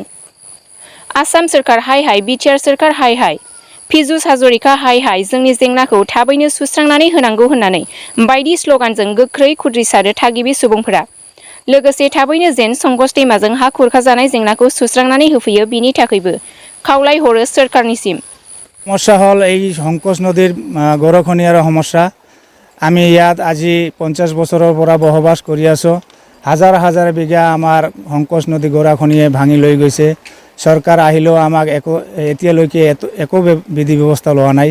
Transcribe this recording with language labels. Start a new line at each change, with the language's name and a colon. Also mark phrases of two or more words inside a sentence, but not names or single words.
Bodo: आसाम सोरखार हाय हाय, बिटिआर सोरखार हाय हाय, पिजुस हाजरिका हाय हाय, जोंनि जेंनाखौ थाबैनो सुस्रांनानै होनांगौ होननानै बायदि स्लगानजों गोख्रै खुद्रिसारो थागिबि सुबुंफोरा। लोगोसे थाबैनो जेन संकस दैमाजों हा खुरखाजानाय जेंनाखौ सुस्रांनानै होफैयो बिनि थाखायबो खावलाय हरो सोरखारनिसिम।
Assamese: সমস্যা হ'ল এই সংকোচ নদীৰ গৰাখহনীয়াৰ সমস্যা। আমি ইয়াত আজি 50 বছৰৰ পৰা বসবাস কৰি আছোঁ। হাজাৰ হাজাৰ বিঘা আমাৰ সংকোচ নদী গৰাখহনীয়ে ভাঙি লৈ গৈছে। চৰকাৰ আহিলেও আমাক এতিয়ালৈকে একো বিধি ব্যৱস্থা লোৱা নাই।